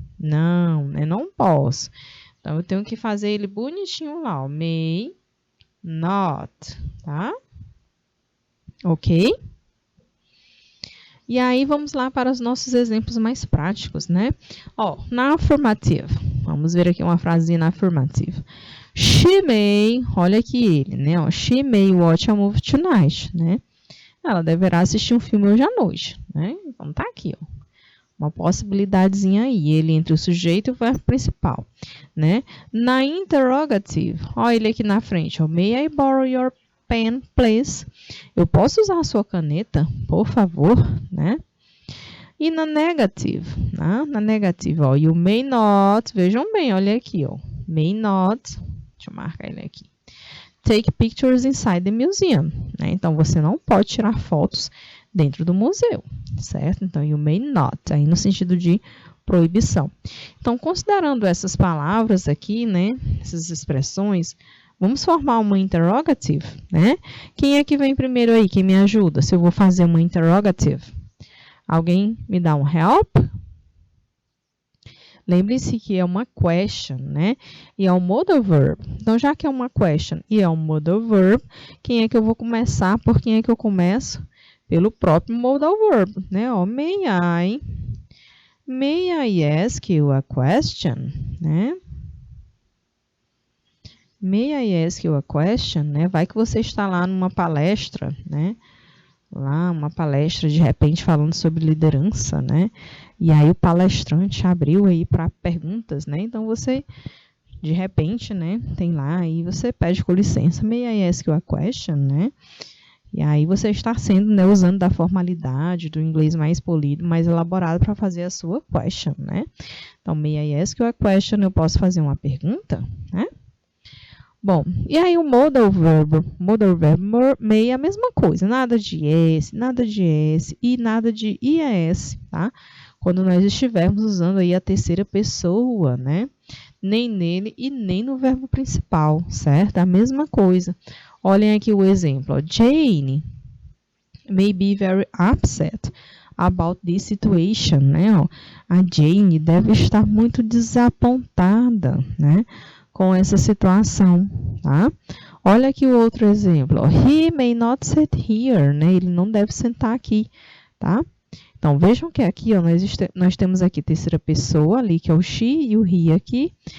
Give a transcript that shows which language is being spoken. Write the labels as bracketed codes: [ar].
[pt] Não, eu não posso. Então, eu tenho que fazer ele bonitinho lá, ó, [en] may not, [pt] tá? Ok? E aí, vamos lá para os nossos exemplos mais práticos, né? Ó, na afirmativa. Vamos ver aqui uma frasinha na afirmativa. [en] She may, [pt] olha aqui ele, né? [en] Ó, she may watch a movie tonight, né? [pt] Ela deverá assistir um filme hoje à noite, né? Então, tá aqui, ó. Uma possibilidadezinha aí, ele entre o sujeito e o verbo principal, né? Na interrogative, ó ele aqui na frente, ó. [en] May I borrow your pen, please? [pt] Eu posso usar a sua caneta, por favor, né? E na negative, né? Na negative, ó, [en] you may not, [pt] vejam bem, olha aqui, ó, may not, deixa eu marcar ele aqui, [en] take pictures inside the museum, [pt] né? Então, você não pode tirar fotos dentro do museu, certo? Então, [en] you may not, [pt] aí no sentido de proibição. Então, considerando essas palavras aqui, né, essas expressões, vamos formar uma interrogative, né? Quem é que vem primeiro aí? Quem me ajuda? Se eu vou fazer uma interrogative. Alguém me dá um help? Lembre-se que é uma question, né? E é um modal verb. Então, já que é uma question e é um modal verb, quem é que eu vou começar? Por quem é que eu começo? Pelo próprio modal verb, né? [en] Ó, may I ask you a question, né? May I ask you a question, né? [pt] Vai que você está lá numa palestra, né? Lá, uma palestra, de repente, falando sobre liderança, né? E aí o palestrante abriu aí para perguntas, né? Então, você, de repente, né? Tem lá, e você pede com licença, [en] may I ask you a question, [pt] né? E aí você está sendo, né, usando da formalidade, do inglês mais polido, mais elaborado para fazer a sua question, né? Então, [en] may I ask you a question, [pt] eu posso fazer uma pergunta, né? Bom, e aí o modal verb may é a mesma coisa, nada de S e nada de IAS, tá? quando nós estivermos usando aí a terceira pessoa, né? Nem nele e nem no verbo principal, certo? A mesma coisa. Olhem aqui o exemplo. Ó. [en] Jane may be very upset about this situation, né? [pt] Ó, a Jane deve estar muito desapontada, né? Com essa situação, tá? Olha aqui o outro exemplo. Ó. [en] He may not sit here, [pt] né? Ele não deve sentar aqui, tá? Então, vejam que aqui, ó, nós temos aqui terceira pessoa ali, que é o she e o he aqui.